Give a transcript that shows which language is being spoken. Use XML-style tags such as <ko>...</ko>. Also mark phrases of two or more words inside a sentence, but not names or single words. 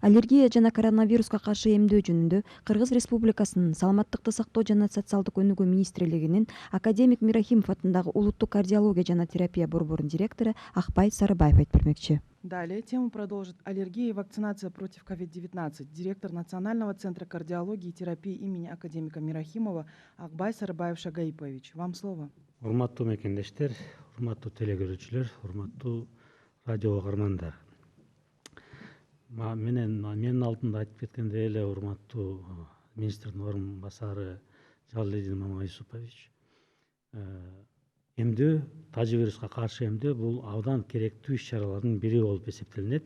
<ky>Аллергия жана коронавируска каршы эмдөө жөнүндө Кыргыз Республикасынын Саламаттыкты сактоо жана социалдык өнүгүү министрлигинин академик Мирахимов атындагы улуттук кардиология жана терапия борборунун директору Акбай Сарыбаев айтып бермекчи.</ky> <ru>Далее тему продолжит аллергия и вакцинация против COVID-19. Директор Национального центра кардиологии и терапии имени академика Мирахимова Акбай Сарыбаев Шагаипович. Вам слово.</ru> <ky>Урматтуу мекендештер, урматтуу телегөрүүчүлөр, урматтуу радио каармандар. Менин алдымда айтып кеткендей эле урматтуу министрдин орун басары Жалалидин Мамаюсупович, эмдөө, тажы вируска каршы эмдөө бул абдан керектүү иш-чаралардын бири болуп эсептелинет.</ky>